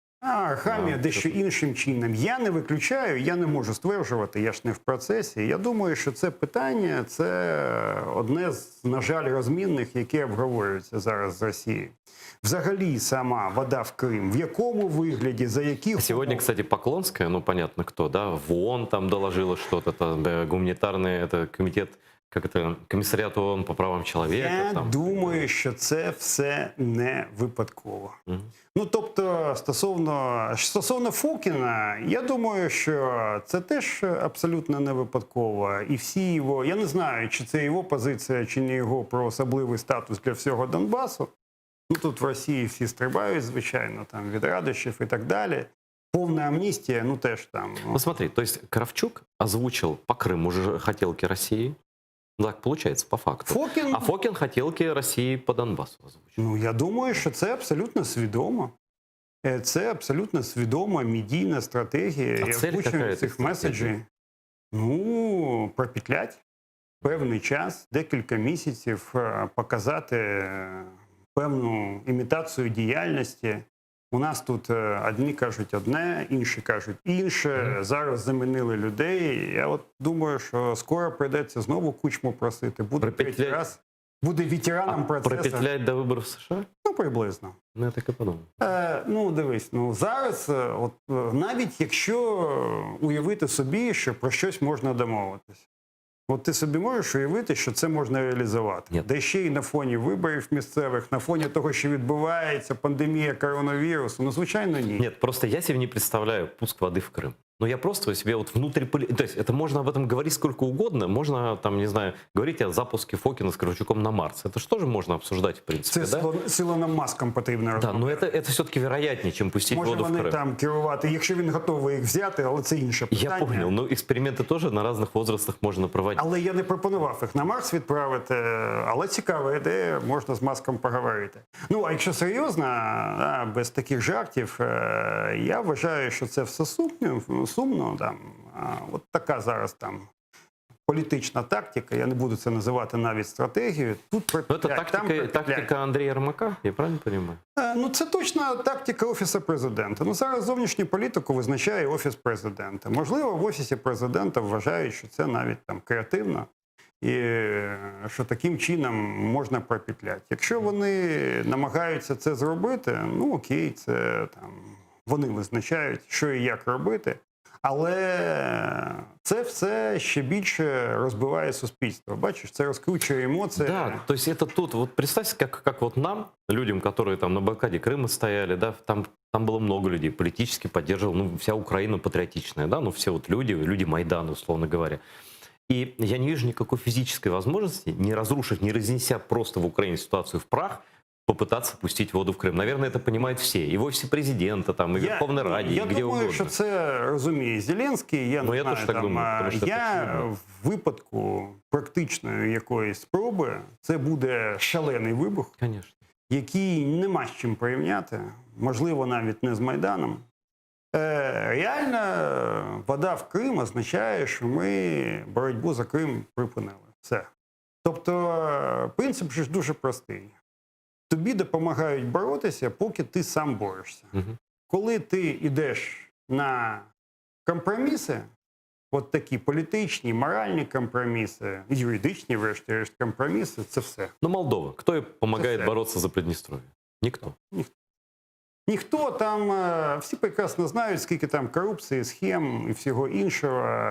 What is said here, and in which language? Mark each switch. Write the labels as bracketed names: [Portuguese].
[Ukrainian] Арахамія дещо іншим чином. Я не виключаю, я не можу стверджувати, я ж не в процесі. Я думаю, що це питання – це одне з, на жаль, розмінних, які обговорюються зараз з Росією. Взагалі сама вода в Крим, в якому вигляді, за яких... [Russian] Сегодня, кстати, Поклонская, ну понятно кто, да, в ООН там доложила что-то, там, гуманитарный это комитет, как это, комиссариат ООН по правам человека. [Ukrainian] Я там. думаю, що це все не випадково. Ну, тобто, стосовно Фокіна, я думаю, що це теж абсолютно не випадково. І всі його, я не знаю, чи це його позиція, чи не його про особливий статус для всього Донбасу. Ну, тут в Росії всі стрибають, звичайно, там, від радощів і так далі. Повна амністія, ну, теж там. [Russian] Ну, смотри, то есть Кравчук озвучил по Крыму же хотелки России. Так получается, по факту. [Ukrainian] А Фокин хотелки Росії по Донбасу озвучив. Ну, я думаю, що це абсолютно свідомо. Це абсолютно свідома медійна стратегія. [Russian] А цель [Ukrainian] яка цих меседжів. Ну, пропетлять певний час, декілька місяців, показати певну імітацію діяльності. У нас тут одні кажуть одне, інші кажуть інше. Зараз замінили людей. Я от думаю, що скоро прийдеться знову Кучму просити. Буде третій раз. Буде ветераном процесу. Пропетлять до виборів в США? Ну, приблизно. Ну, я так і подумав. Ну, дивись, ну зараз, от, навіть якщо уявити собі, що про щось можна домовитися. От ти собі можеш уявити, що це можна реалізувати. Ні. Де ще й на фоні виборів місцевих, на фоні того, що відбувається, пандемія коронавірусу. Ну, звичайно, ні. [Russian] Нет, просто я себе не представляю пуск воды в Крым. Но я просто себе вот внутрь... То есть это можно об этом говорить сколько угодно. Можно, там, не знаю, говорить о запуске Фокина с Кравчуком на Марс. Это же тоже можно обсуждать, в принципе, [Ukrainian] Це [Russian] да? [Ukrainian] Силонам Маском потрібно [Russian] Да, но это все-таки вероятнее, чем пустить [Ukrainian] Може [Russian] воду в [Ukrainian] вони [Russian] Крым. [Ukrainian] там керувати, якщо він готовий їх взяти, але це інше питання. [Russian] Я понял, но эксперименты тоже на разных возрастах можно проводить. [Ukrainian] Але я не пропонував їх на Марс відправити, але цікава ідея, можна з Маском поговорити. Ну, а якщо серйозно, без таких жартів, я вважаю, що це все сумно, там, от така зараз там політична тактика, я не буду це називати навіть стратегією. Тут [Russian] Ну, это тактика Андрея Ермака, я правильно понимаю? [Ukrainian] Ну, це точно тактика Офісу Президента. Ну, зараз зовнішню політику визначає Офіс Президента. Можливо, в Офісі Президента вважають, що це навіть там креативно і що таким чином можна пропетляти. Якщо вони намагаються це зробити, ну окей, це там вони визначають, що і як робити. Але це все ще більше розбиває суспільство. Бачиш, це розкручує емоції. [Russian] Да, то есть это тут, вот представьте, как вот нам, людям, которые там на блокаде Крыма стояли, да, там было много людей, политически поддерживал, ну, вся Украина патриотичная, да, ну, все вот люди Майдана, условно говоря. И я не вижу никакой физической возможности, не разрушив, не разнеся просто в Украине ситуацию в прах, попытаться пустить воду в Крым. Наверное, это понимают все. И в Офисе Президента, там, и в Верховной [Ukrainian] Раді, і [Russian] где [Ukrainian] думаю, [Russian] угодно. [Ukrainian] Що це розуміє Зеленський. Я не знаю, так думаю, тому що в випадку практичної якоїсь спроби це буде шалений вибух, [Russian] Конечно. [Ukrainian] який нема з чим порівняти, можливо, навіть не з Майданом. Реально, вода в Крим означає, що ми боротьбу за Крим припинили. Все. Тобто, принцип ж дуже простий. Тобі допомагають боротися, поки ти сам борешся. Угу. Коли ти йдеш на компроміси, от такі політичні, моральні компроміси, юридичні, врешті-решт, компроміси, це все. [Russian] Ну, Молдова. Кто ей помогает бороться за Приднестровье? Никто. [Ukrainian] Ніхто там, всі прекрасно знають, скільки там корупції, схем і всього іншого.